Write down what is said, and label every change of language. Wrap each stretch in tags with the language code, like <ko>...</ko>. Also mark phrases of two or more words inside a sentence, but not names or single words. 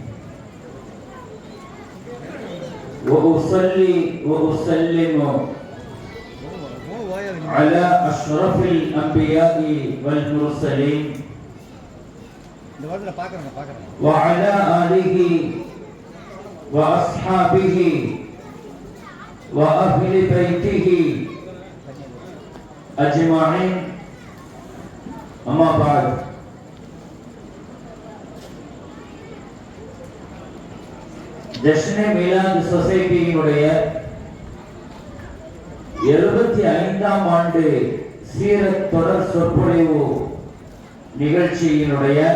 <ar>وأصلي وأسلم على أشرف الأنبياء والمرسلين وعلى آله وأصحابه وأهل بيته أجمعين. أما بعد،</ar> <ta>ஜஷ்னே மீலாத் சொசைட்டியினுடைய 75ஆம் ஆண்டு சீரத் தொடர் சொற்பொழிவு நிகழ்ச்சியினுடைய</ta>